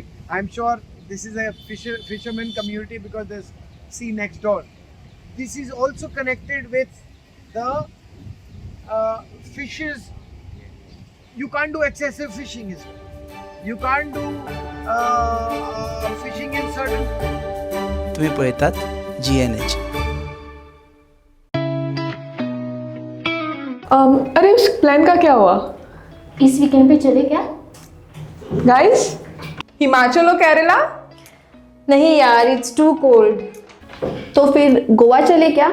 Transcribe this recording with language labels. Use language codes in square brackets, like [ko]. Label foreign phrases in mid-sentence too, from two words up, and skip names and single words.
[en] I'm sure this is a fisherman community because there's sea next door. This is also connected with the fishes. You can't do excessive fishing as well. You can't do fishing in certain. [kok] तुम्ही पळयतात GNH. [hi] अरे उस प्लान का क्या हुआ इस वीकेंड पे चले क्या? गाइस? हिमाचल और केरला? नहीं यार, [en] it's too cold. [hi] तो फिर गोवा चले क्या?